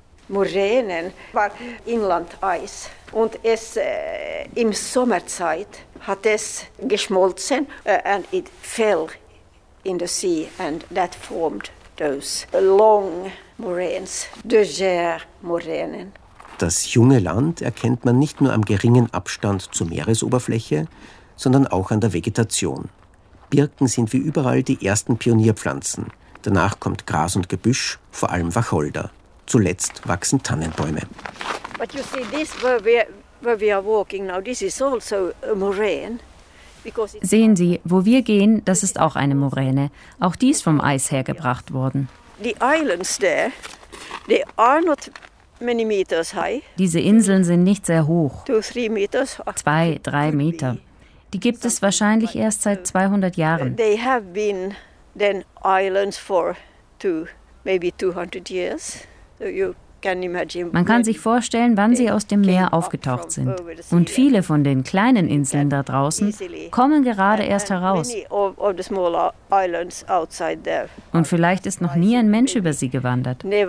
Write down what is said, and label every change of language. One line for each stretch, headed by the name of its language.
German: Moränen war Inlandeis und es im Sommerzeit hat es geschmolzen
English: and it fell in the sea and that formed those long moraines, Döger-Moränen.
German: Das junge Land erkennt man nicht nur am geringen Abstand zur Meeresoberfläche, sondern auch an der Vegetation. Birken sind wie überall die ersten Pionierpflanzen. Danach kommt Gras und Gebüsch, vor allem Wacholder. Zuletzt wachsen Tannenbäume.
English: But you see this where we are walking now, this is also a moraine.
German: Sehen Sie, wo wir gehen, das ist auch eine Moräne. Auch die ist vom Eis hergebracht worden.
English: The islands there, they are not many meters high.
German: Diese Inseln sind nicht sehr hoch.
English: 2-3 meters.
German: 2-3 Meter. Die gibt es wahrscheinlich erst seit 200 Jahren.
English: They have been then islands for two, maybe 200 years. So you
German: Man kann sich vorstellen, wann sie aus dem Meer aufgetaucht sind. Und viele von den kleinen Inseln da draußen kommen gerade erst heraus. Und vielleicht ist noch nie ein Mensch über sie gewandert.